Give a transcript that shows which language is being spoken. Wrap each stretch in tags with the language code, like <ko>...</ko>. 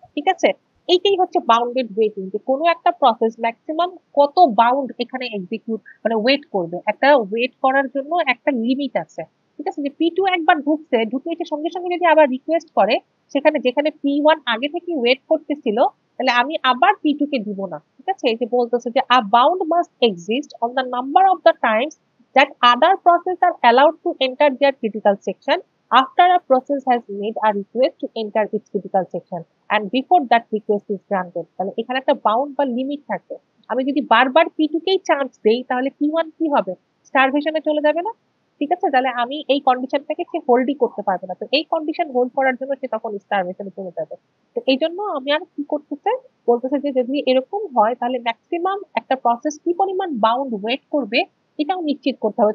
<bn>ঠিক আছে, এইটাই হচ্ছে বাউন্ডেড ওয়েটিং, যে কোনো একটা প্রসেস ম্যাক্সিমাম কত বাউন্ড এখানে এক্সিকিউট মানে ওয়েট করবে, একটা ওয়েট করার জন্য একটা লিমিট আছে। ঠিক আছে, যে P2 একবার ঢুকছে, ঢুকে এসে সঙ্গে সঙ্গে যদি আবার রিকোয়েস্ট করে, সেখানে যেখানে P1 আগে থেকে ওয়েট করতেছিল, তাহলে আমি আবার P2 কে দিব না। ঠিক আছে, এই যে বলতেছে যে</bn> <en>a bound must exist on the number of the times that other process are allowed to enter their critical section after a process has made a request to enter its critical section and before that request is granted।</en> <bn>তাহলে এখানে একটা bound বা limit থাকে। আমি যদি বারবার P2 কেই chance দেই, তাহলে P1 কি হবে, স্টারভেশনে চলে যাবে না? ঠিক আছে, তাহলে আমি এই কন্ডিশনটাকে সে হোল্ডই করতে পারবে না, তো এই কন্ডিশন হোল্ড করার জন্য সে তখন স্টারভেশনে চলে যাবে। তো এই জন্য আমি আর কি করতেছে, বলতেছে যে যদি এরকম হয় তাহলে ম্যাক্সিমাম একটা প্রসেস কি পরিমাণ বাউন্ড ওয়েট করবে এটাও নিশ্চিত করতে হবে।</bn>